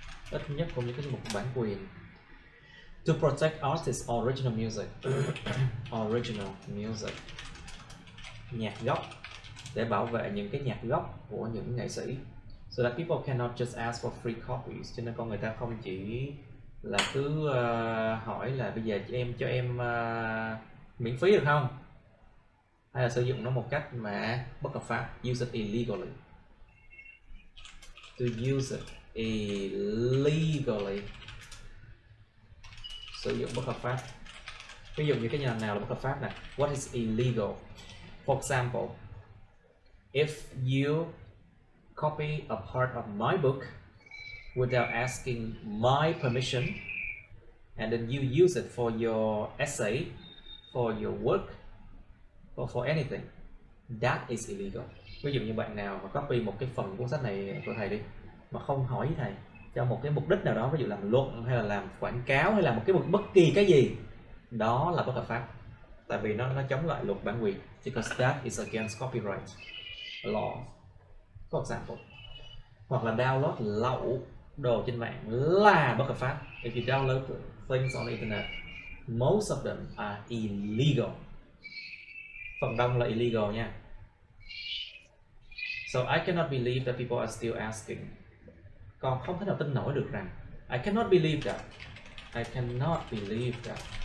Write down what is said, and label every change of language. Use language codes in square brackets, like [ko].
[vi] Ít nhất cũng những cái luật bản quyền. [en] To protect artists' original music. Original music. [vi] Nhạc gốc, để bảo vệ những cái nhạc gốc của những nghệ sĩ, [en] so that people cannot just ask for free copies. [vi] Cho nên con người ta không chỉ là cứ hỏi là bây giờ cho em miễn phí được không, hay là sử dụng nó một cách mà bất hợp pháp. [en] Use it illegally. To use it illegally. [vi] Sử dụng bất hợp pháp. Ví dụ như cái nhà nào là bất hợp pháp này. [en] What is illegal? For example, if you copy a part of my book without asking my permission, and then you use it for your essay, for your work, or for anything, that is illegal. [vi] Ví dụ như bạn nào mà copy một cái phần cuốn sách này của thầy đi, mà không hỏi với thầy cho một cái mục đích nào đó, ví dụ làm luận hay là làm quảng cáo hay là một cái bất kỳ cái gì, đó là bất hợp pháp. Tại vì nó chống lại luật bản quyền. [en] Because that is against copyright law. For example. [vi] Hoặc là download lậu đồ trên mạng là bất hợp pháp. [en] If you download things on the internet, most of them are illegal. [vi] Phần đông là illegal nha. [en] So I cannot believe that people are still asking. [vi] Con không thể nào tin nổi được rằng [en] I cannot believe that. I cannot believe that.